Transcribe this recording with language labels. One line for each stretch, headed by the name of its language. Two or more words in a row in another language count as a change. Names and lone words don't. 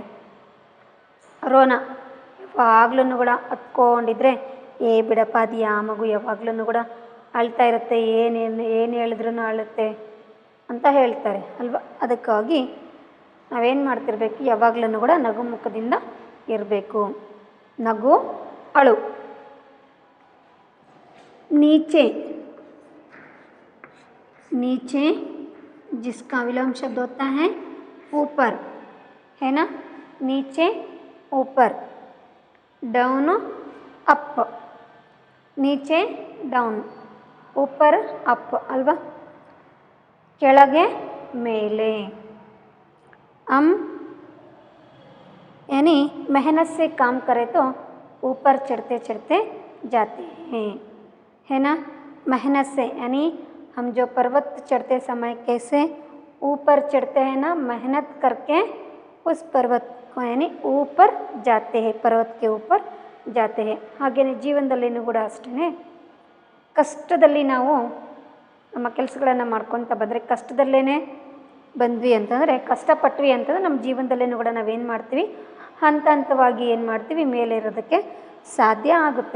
Kannada: ರೋನ ಯಾವಾಗಲೂ ಕೂಡ ಹತ್ಕೊಂಡಿದ್ರೆ, ಬಿಡಪ್ಪ ಅದು ಯಾವ ಮಗು ಯಾವಾಗಲೂ ಕೂಡ ಅಳ್ತಾ ಇರುತ್ತೆ, ಏನು ಹೇಳಿದ್ರೂ ಅಳುತ್ತೆ ಅಂತ ಹೇಳ್ತಾರೆ ಅಲ್ವಾ. ಅದಕ್ಕಾಗಿ ನಾವೇನು ಮಾಡ್ತಿರ್ಬೇಕು, ಯಾವಾಗಲೂ ಕೂಡ ನಗು ಮುಖದಿಂದ ಇರಬೇಕು. ನಗು, ಅಳು.
Hindi: नीचे, नीचे जिसका विलोम शब्द होता है ऊपर, है ना. नीचे ऊपर,
English: down up,
Hindi: नीचे डाउन, ऊपर अप अल्वा.
Kannada: ಕೆಳಗೆ ಮೇಲೆ.
Hindi: हम यानी मेहनत से काम करें तो ऊपर चढ़ते चढ़ते जाते हैं, है ना. मेहनत से यानी हम जो पर्वत चढ़ते समय कैसे ऊपर चढ़ते हैं ना, मेहनत करके उस पर्वत को यानी ऊपर जाते हैं, पर्वत के ऊपर जाते हैं.
Kannada: ಹಾಗೆಯೇ ಜೀವನದಲ್ಲಿನೂ ಕೂಡ ಅಷ್ಟೇ, ಕಷ್ಟದಲ್ಲಿ ನಾವು ನಮ್ಮ ಕೆಲಸಗಳನ್ನು ಮಾಡ್ಕೊತ ಬಂದರೆ, ಕಷ್ಟದಲ್ಲೇ ಬಂದ್ವಿ ಅಂತಂದರೆ, ಕಷ್ಟಪಟ್ವಿ ಅಂತಂದರೆ ನಮ್ಮ ಜೀವನದಲ್ಲೇನೂ ಕೂಡ ನಾವೇನು ಮಾಡ್ತೀವಿ, ಹಂತ ಹಂತವಾಗಿ ಏನು ಮಾಡ್ತೀವಿ, ಮೇಲೆ ಇರೋದಕ್ಕೆ ಸಾಧ್ಯ ಆಗುತ್ತೆ.